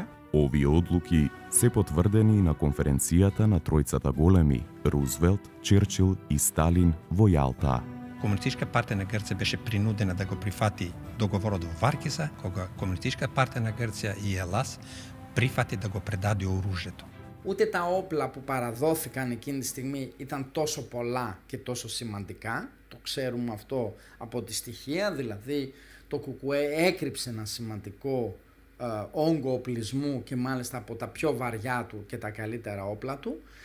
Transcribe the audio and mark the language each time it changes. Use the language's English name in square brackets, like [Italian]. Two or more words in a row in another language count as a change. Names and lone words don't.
[Macedonian] Овие одлуки се потврдени на конференцијата на тројцата големи Рузвелт, Черчил и Сталин во Јалта. Комунистичка партија на Грција беше принудена да го прифати договорот во Варкиза, кога Комунистичка партија на Грција и Елас прифати да го предаде оружјето. [Greek] Ούτε τα όπλα που παραδόθηκαν εκείνη τη στιγμή ήταν τόσο πολλά και τόσο σημαντικά. Το ξέρουμε αυτό από τη στοιχεία, δηλαδή το ΚΚΕ έκρυψε ένα σημαντικό όγκο οπλισμού και μάλιστα από τα πιο βαριά του και τα καλύτερα όπλα του.